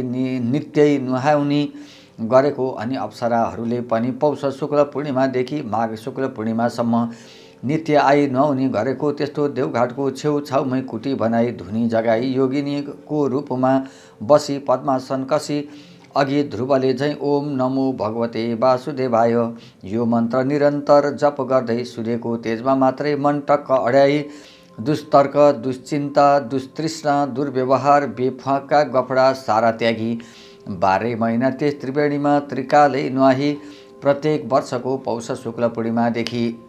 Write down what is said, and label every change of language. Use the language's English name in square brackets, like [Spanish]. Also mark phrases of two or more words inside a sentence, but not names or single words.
[Nepali] नित्यै नुहाउने गरेको अनि अप्सराहरूले पनि पौष शुक्ल पूर्णिमादेखि माघ शुक्ल पूर्णिमासम्म नित्य आई नुहाउने गरेको त्यस्तो देवघाटको छेउछाउमै कुटी बनाई धुनी जगाई योगिनीको रूपमा बसी पद्मासन कसी अघि ध्रुवले झैँ [Sanskrit] ओम नमो भगवते वासुदेवाय [Nepali] यो मन्त्र निरन्तर जप गर्दै सूर्यको तेजमा मात्रै मन टक्क अड्याई दुस्तर्क दुश्चिन्ता दुस्तृष्णा दुर्व्यवहार बेफाका गफडा सारा त्यागी 12 महिना त्यस त्रिवेणीमा त्रिकालै नुहाई प्रत्येक वर्षको पौष शुक्ल पूर्णिमादेखि